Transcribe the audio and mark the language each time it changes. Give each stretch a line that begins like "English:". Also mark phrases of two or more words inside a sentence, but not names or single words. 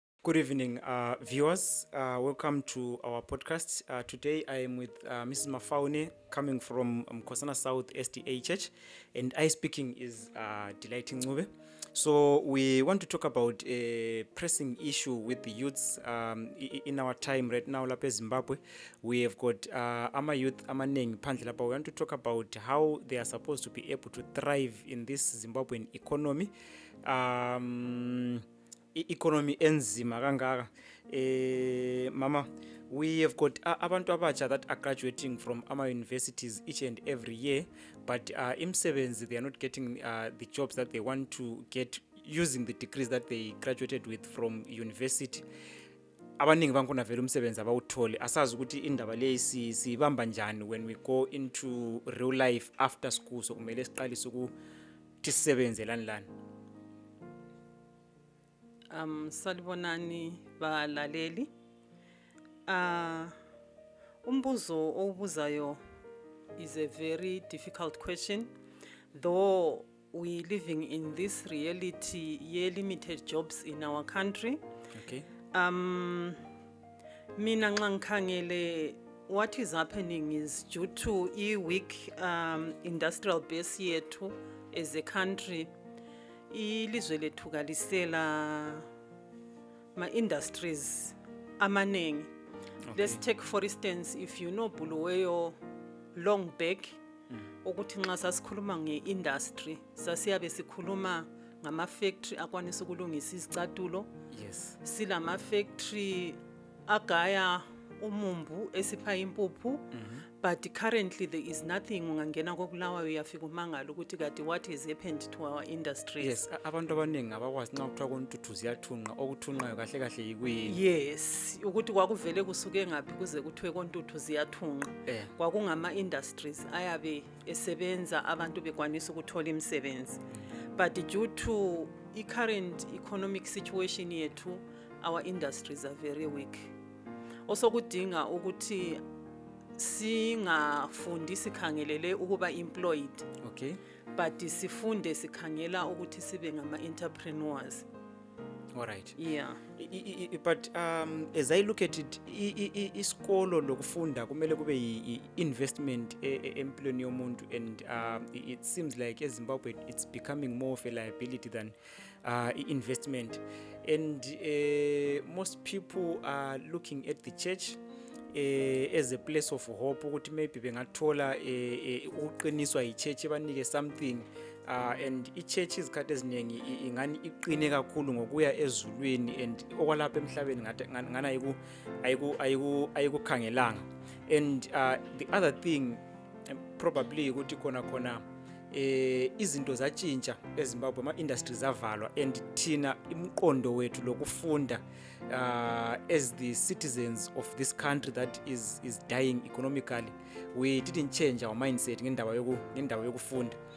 English: Good evening, viewers. Welcome to our podcast. Today I am with Mrs. Mafaune coming from Kosana South SDA Church, and I speaking is Delighting Ngube. So we want to talk about a pressing issue with the youths in our time right now
North Ndebele: lapha eZimbabwe.
English: We have got
North Ndebele: ama youth amaningi phandle lapha.
English: We want to talk about how they are supposed to be able to thrive in this Zimbabwean economy.
North Ndebele: Economy enzima kangaka. Mama,
English: we have got
North Ndebele: abantu abatsha
English: that are graduating from our universities each and every year, but imsebenzi, they are not getting the jobs that they want to get using the degrees that they graduated with from university.
North Ndebele: Abaningi bankuna vele umsebenzi abawuthole, asazi ukuthi indaba le sibamba njani
English: when we go into real life after school.
North Ndebele: So kumele siqalise ukuthi sisebenze lani. Salibonani balaleli. Umbuzo owubuzayo
English: is a very difficult question, though we living in this reality limited jobs in our country. Okay.
North Ndebele: Mina nxa ngikhangele,
English: what is happening is due to weak industrial base yethu as a country.
North Ndebele: Ilizwe lethu kalisela ma-industries amaningi.
English: Okay. Let's take for instance, if you know Bulawayo long back,
North Ndebele: ukuthi nxa sasikhuluma nge-industry sasiyabe sikhuluma ngama-factory akwanisa ukulungisa izicathulo.
English: Yes.
North Ndebele: Silama-factory agaya umumbu esipha impuphu.
English: But currently there is nothing.
North Ndebele: Ungangena koBulawayo uyafika umangala ukuthi kade
English: what has happened to our industries. Yes,
North Ndebele: abantu abaningi abakwazi nxa kuthiwa kontuthu ziyathunqa, okuthunqayo kahle kahle yikuyini. Yes, ukuthi kwakuvele kusuke ngaphi kuze kuthiwe kontuthu ziyathunqa. Kwakungama-industries ayabe esebenza abantu bekwanisa ukuthola imisebenzi.
English: But due to the current economic situation yethu, our industries are very weak.
North Ndebele: Also kudinga ukuthi singafundi sikhangelele ukuba employed.
English: Okay.
North Ndebele: But sifunde sikhangela ukuthi sibe ngama-entrepreneurs.
English: All right. Yeah. But as I look at it,
North Ndebele: isikolo lokufunda kumele kube
English: investment employing
North Ndebele: yomuntu,
English: and it seems like eZimbabwe it's becoming more of a liability than investment. And most people are looking at the church as a place of hope
North Ndebele: ukuthi maybe bengathola ukuqiniswa ichurch banike something, and ichurch izikhathi eziningi ingani iqine kakhulu ngokuya ezulwini, and okwalapha emhlabeni ngana ayikukhangelanga.
English: And the other thing probably
North Ndebele: ukuthi khona izinto zatshintsha eZimbabwe, ama-industries avalwa,
English: and
North Ndebele: thina imqondo wethu lokufunda
English: as the citizens of this country that is dying economically, we didn't change our mindset
North Ndebele: ngendaba yokufunda.